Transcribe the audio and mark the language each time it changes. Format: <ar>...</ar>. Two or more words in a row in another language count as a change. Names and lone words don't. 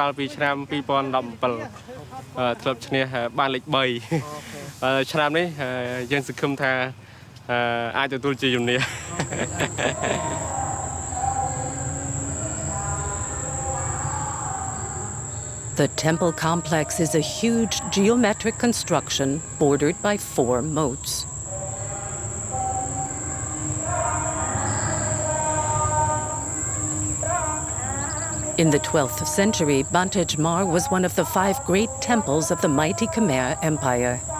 <km>លពីឆ្នាំ2017ធ្លាប់ឈ្នះបានលេខ3ឆ្នាំនេះយើងសង្ឃឹមថាអាចទទួលជាជំនះ</km> <en>The temple complex is a huge geometric construction bordered by 4 moats. In the 12th century, Banteay Chhmar was one of the 5 great temples of the mighty Khmer Empire.</en>